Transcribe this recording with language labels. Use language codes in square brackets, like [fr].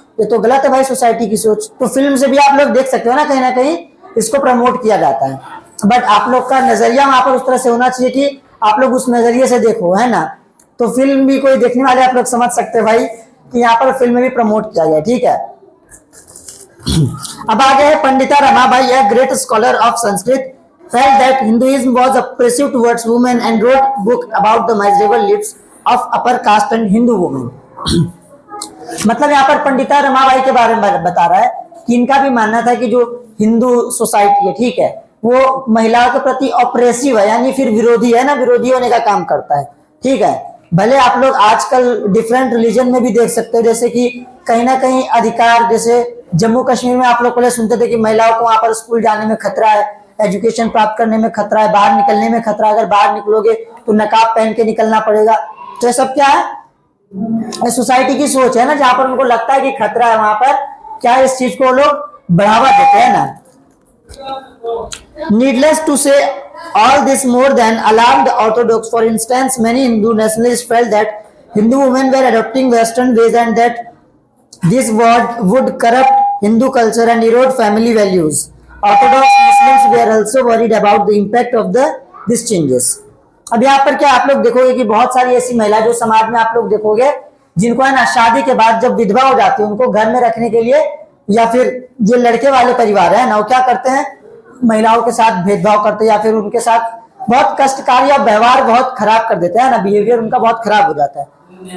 [hi] ये तो गलत है भाई सोसाइटी की सोच। तो फिल्म से भी आप लोग देख सकते हो ना कहीं इसको प्रमोट किया जाता है, बट आप लोग का नजरिया वहां पर उस तरह से होना चाहिए कि आप लोग उस नजरिए से देखो, है ना। तो फिल्म भी कोई देखने वाले आप लोग समझ सकते हैं भाई कि यहाँ पर फिल्म में भी प्रमोट किया गया, ठीक है। अब आगे है Pandita Ramabai, [en] a great scholar of Sanskrit, felt that Hinduism was oppressive towards women and wrote book about the miserable lives of upper caste and Hindu women. [hi] मतलब यहाँ पर पंडिता रमाबाई के बारे में बता रहा है कि इनका भी मानना था कि जो हिंदू सोसाइटी है, ठीक है, वो महिलाओं के प्रति ऑपरेसिव है, यानी फिर विरोधी है ना, विरोधी होने का काम करता है, ठीक है। भले आप लोग आजकल डिफरेंट रिलीजन में भी देख सकते हो, जैसे कि कहीं ना कहीं अधिकार, जैसे जम्मू कश्मीर में आप लोग पहले सुनते थे कि महिलाओं को वहां पर स्कूल जाने में खतरा है, एजुकेशन प्राप्त करने में खतरा है, बाहर निकलने में खतरा है, अगर बाहर निकलोगे तो नकाब पहन के निकलना पड़ेगा। तो ये सब क्या है, सोसाइटी की सोच है ना, जहां पर उनको लगता है कि खतरा है, वहां पर क्या इस चीज को लोग बढ़ावा देते हैं ना। [en] Needless to say, all this more than alarmed the Orthodox. For instance, many Hindu nationalists felt that Hindu women were adopting Western ways and that this would corrupt Hindu culture and erode family values. Orthodox Muslims were also worried about the impact of these changes. [hi] अब यहाँ पर क्या आप लोग देखोगे कि बहुत सारी ऐसी महिला जो समाज में आप लोग देखोगे जिनको है ना शादी के बाद जब विधवा हो जाती है, उनको घर में रखने के लिए, या फिर जो लड़के वाले परिवार है ना, वो क्या करते हैं, महिलाओं के साथ भेदभाव करते हैं, या फिर उनके साथ बहुत कष्टकारी और व्यवहार बहुत खराब कर देते हैं ना, बिहेवियर उनका बहुत खराब हो जाता है।